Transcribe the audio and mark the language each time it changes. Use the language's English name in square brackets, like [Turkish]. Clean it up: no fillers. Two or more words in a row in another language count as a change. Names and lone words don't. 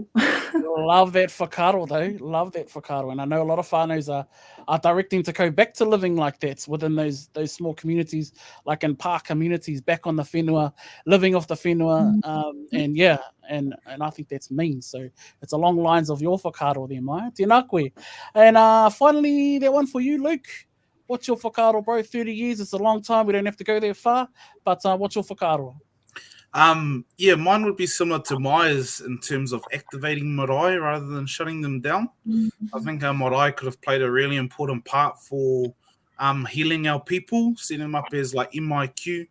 [English] Love that whakaaro though. Love that whakaaro. And I know a lot of whānaus are directing to go back to living like that within those small communities, like in pā communities, back on the whenua, living off the whenua. And yeah, and I think that's mean. So it's along lines of your whakaaro there, Mai. [Māori] Tēnā koe. [English] And finally, that one for you, Luke. What's your whakaaro, bro? 30 years, it's a long time. We don't have to go there far. But what's your whakaaro? Yeah, mine would be similar to Maya's in terms of activating marae rather than shutting them down. I think our marae could have played a really important part for healing our people, setting them up as like MIQ.